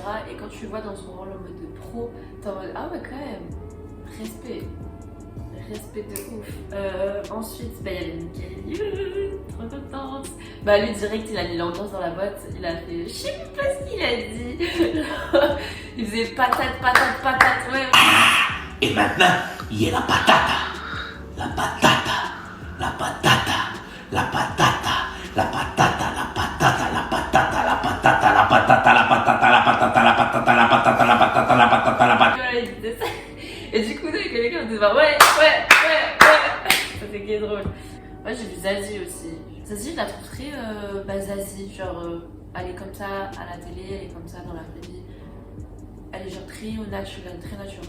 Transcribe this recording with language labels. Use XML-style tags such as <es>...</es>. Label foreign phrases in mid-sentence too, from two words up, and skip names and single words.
<fr>Et quand tu le vois dans son rôle en mode de pro, t'es en mode, ah ouais, quand même, respect de ouf. Ensuite, il y avait Mickaël, trop contente. Lui direct, il a mis l'ambiance dans la boîte, il a fait, je sais pas ce qu'il a dit. Il faisait patate, ouais. Et maintenant, il y a</fr> <es>la patata. La patata. La patata. La patata. La patata. La patata. La patata. La patata. La patata. La patata. La patata. La patata. La patata. La patata. La patata. La patata.</es> <fr>Voilà, il disait ça. Et du coup, les gars me disaient ouais. C'était qui est drôle. Moi, j'ai vu Zazie aussi. Zazie, je la trouve très Zazie, genre elle est comme ça à la télé, elle est comme ça dans la vraie vie. Elle est genre très au naturel, très naturelle.</fr>